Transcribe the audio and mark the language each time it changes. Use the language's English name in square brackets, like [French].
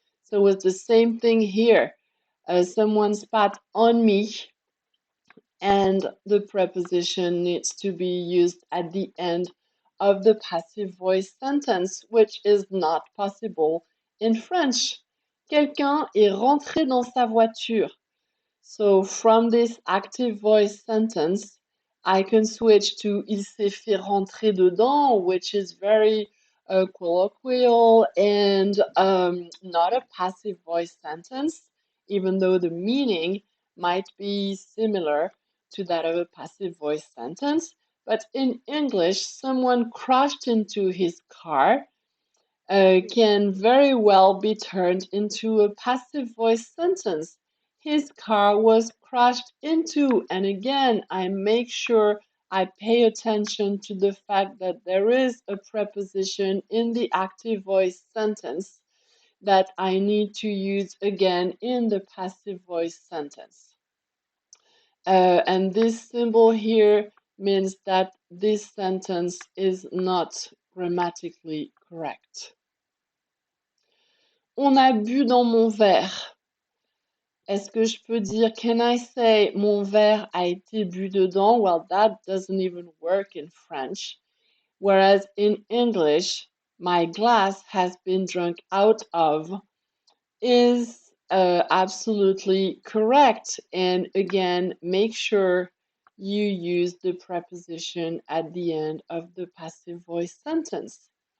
[English] So it's the same thing here. Someone spat on me, and the preposition needs to be used at the end of the passive voice sentence, which is not possible in French. [French] Quelqu'un est rentré dans sa voiture. [English] So from this active voice sentence, I can switch to [French] il s'est fait rentrer dedans, [English] which is very colloquial and not a passive voice sentence, even though the meaning might be similar to that of a passive voice sentence. But in English, someone crashed into his car can very well be turned into a passive voice sentence. His car was crashed into, and again, I make sure I pay attention to the fact that there is a preposition in the active voice sentence that I need to use again in the passive voice sentence. And this symbol here means that this sentence is not grammatically correct. [French] On a bu dans mon verre. Est-ce que je peux dire, [English] can I say, [French] mon verre a été bu dedans? [English] Well, that doesn't even work in French. Whereas in English, my glass has been drunk out of is absolutely correct. And again, make sure you use the preposition at the end of the passive voice sentence.